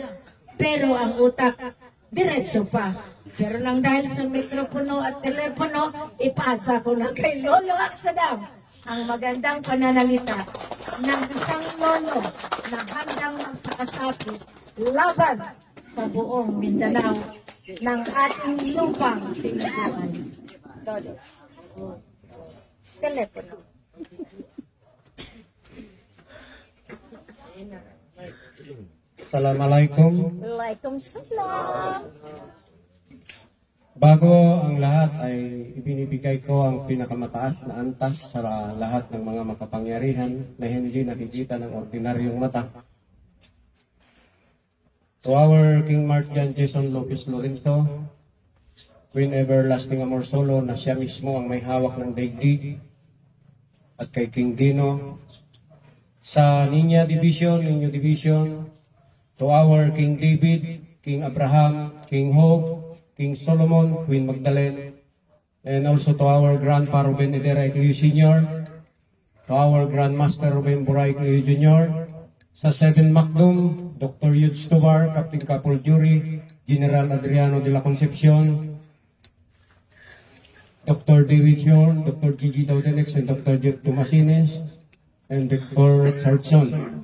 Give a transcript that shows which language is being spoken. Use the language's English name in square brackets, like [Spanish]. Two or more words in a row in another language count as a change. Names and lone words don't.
[Filipino] Pero ang utak, diretso pa. Pero lang dahil sa mikropono at telepono, ipasa ko na kay Lolo Aksadam ang magandang pananalita ng isang lolo na handang magpakasakit laban sa buong Mindanao ng ating lupang tinutulungan. Lolo. Telepono. Assalamualaikum. Waalaikumsalam. Bago ang lahat ay ibinibigay ko ang pinakamataas na antas sa lahat ng mga makapangyarihan na hindi nakikita ng ordinaryong mata. [English] To our [Filipino] King Martian Jason Lopez Lorenzo, Queen Everlasting Amor Solo na siya mismo ang may hawak ng daigdig, at kay King Dino, sa Niña Division, Niño Division, [English] to our [Filipino] King David, King Abraham, King Hope, King Solomon, Queen Magdalene, [English] and also to our [Filipino] Grandpa Ruben Edera Eclio Sr., [English] to our [Filipino] Grandmaster Ruben Buray Eclio Jr., sa 7 Macdum, Dr. Yud Stubar, Captain Capol Jury, General Adriano de la Concepcion, Dr. David Hior, Dr. Gigi Daudenex, and Dr. Jeff Tomasines, and Dr. Richardson.